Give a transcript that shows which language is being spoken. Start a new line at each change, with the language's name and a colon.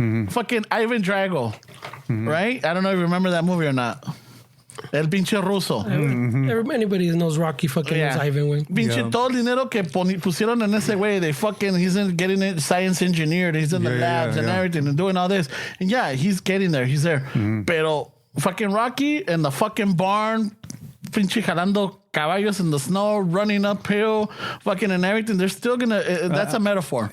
English: Fucking Ivan Drago, right? I don't know if you remember that movie or not.
Spanish: El pinche ruso.
English: Anybody knows Rocky fucking knows Ivan, güey.
Spanish: Pinche todo el dinero que pusieron en ese güey.
English: They fucking, he's getting it science engineered. He's in the labs and everything and doing all this. And yeah, he's getting there. He's there. Pero fucking Rocky in the fucking barn,
Spanish: pinche jalando caballos
English: in the snow, running uphill, fucking and everything. They're still gonna, that's a metaphor.